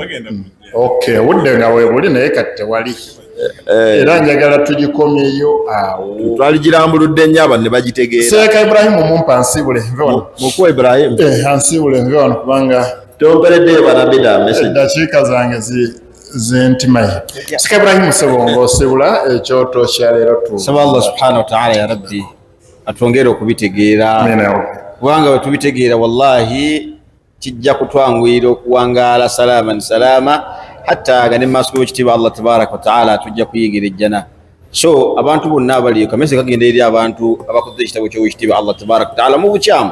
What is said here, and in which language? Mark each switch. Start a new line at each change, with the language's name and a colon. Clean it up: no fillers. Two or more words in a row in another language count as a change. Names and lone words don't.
Ganda: Obudde nga weebuli naye kati tewali. Era njagala tugikomyeyo awo. Twaligirambuludde nnyo abantu ne bagitegeera. Seeka Ibrahimu mumpa nsiibule nve wano. Mukuwa Ibrahimu? Ansiibule nve wano kubanga tompereddeyo banabbidaa message. Eddakiika zange zintimaye. Seeka Ibrahimu sebo ng'osiibula ekyoto kya leero tu. Saba Allah
Arabic: سبحانه وتعالى يا رب
Ganda: atwongere okubitegeera. Kubanga bwe tubitegeera wallahi kijja kutwanguyira okuwangaala
Arabic: سلامة حتى
Ganda: nga ne maaso g'ekitiibwa Allah
Arabic: تبارك وتعالى
Ganda: tujja kuyingira ejjana. So abantu bonna abali kamese kagenda eri abantu abakoze ekitabo ky'ekitiibwa Allah
Arabic: تبارك وتعالى
Ganda: mu bukyamu.